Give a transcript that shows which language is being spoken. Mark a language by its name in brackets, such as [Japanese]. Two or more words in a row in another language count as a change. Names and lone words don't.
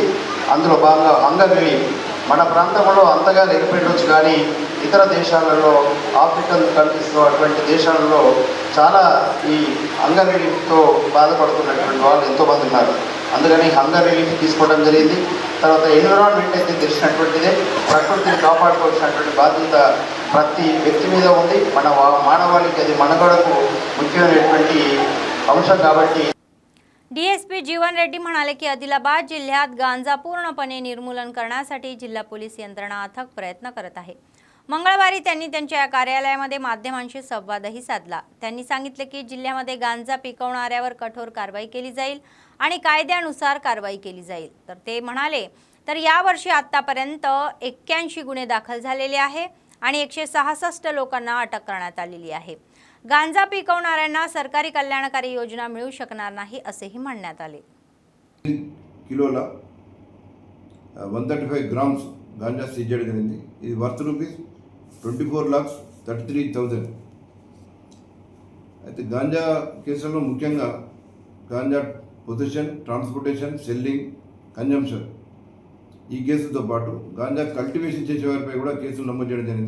[Telugu] అందులో భాగంగా [English] hunger relief [Telugu] మన ప్రాంతంలో అంతగా లేకపోవచ్చు, కానీ ఇతర దేశాలలో [English] African countriesలో [Telugu] అటువంటి దేశాలలో చాలా ఈ [English] hunger reliefతో [Telugu] బాధపడుతున్నటువంటి వాళ్ళు ఎంతోమంది ఉన్నారు. అందుకని [English] hunger relief [Telugu] తీసుకోవడం జరిగింది. తర్వాత ఎన్విరాన్మెంట్ అయితే తెలిసినటువంటిదే, ప్రకృతిని కాపాడుకోవాల్సినటువంటి బాధ్యత ప్రతి వ్యక్తి మీద ఉంది. మన మానవాళికి అది మనుగడకు ముఖ్యమైనటువంటి अंश కాబట్టి [Marathi] DSP जीवन रेड्डी म्हणाले की आदिलाबाद जिल्ह्यात गांजा पूर्णपणे निर्मूलन करण्यासाठी जिल्हा पोलीस यंत्रणा अथक प्रयत्न करत आहे. मंगळवारी त्यांनी त्यांच्या कार्यालयामध्ये माध्यमांशी संवादही साधला. त्यांनी सांगितले की जिल्ह्यामध्ये गांजा पिकवणाऱ्यावर कठोर कारवाई केली जाईल आणि कायद्यानुसार कारवाई केली जाईल. तर ते म्हणाले तर यावर्षी आतापर्यंत 81 गुन्हे दाखल झालेले आहे आणि 166 लोकांना अटक करण्यात आलेली आहे. गांजा पिकवणाऱ्यांना सरकारी कल्याणकारी योजना मिळू शकणार नाही असेही म्हणण्यात आले. [Telugu] కిలోల 135 గ్రామ్స్ గాంజా సీజ్ చేయడం జరిగింది. [English] ఇది worth rupees 24,33,000. [Telugu] అయితే గాంజా కేసులలో ముఖ్యంగా [English] ganja possession, transportation, selling, consumption [Telugu] ఈ కేసులతో పాటు [English] ganja cultivation [Telugu] చేసేవారిపై కూడా కేసులు నమోదు చేయడం జరిగింది.